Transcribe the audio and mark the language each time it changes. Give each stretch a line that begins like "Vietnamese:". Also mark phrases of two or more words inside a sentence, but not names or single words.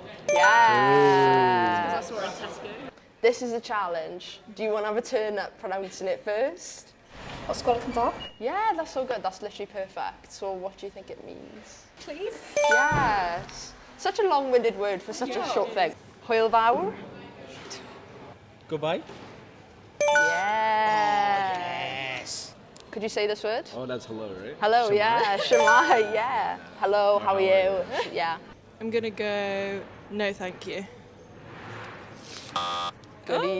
English: Yeah. That's what we're in Tesco. This is a challenge. Do you want to have a turn at pronouncing it first?
Welsh: Ysgol Cymraeg.
English: Yeah, that's so good. That's literally perfect. So what do you think it means? Please. Yes. Such a long-winded word for such a short thing.
Welsh: Hwyl fawr?
English: Goodbye. Yes. Could you say this word? Oh, that's hello, right? Hello, yeah. Shwmae, yeah. Hello, how are you? Yeah. I'm gonna go, no thank you. Good evening.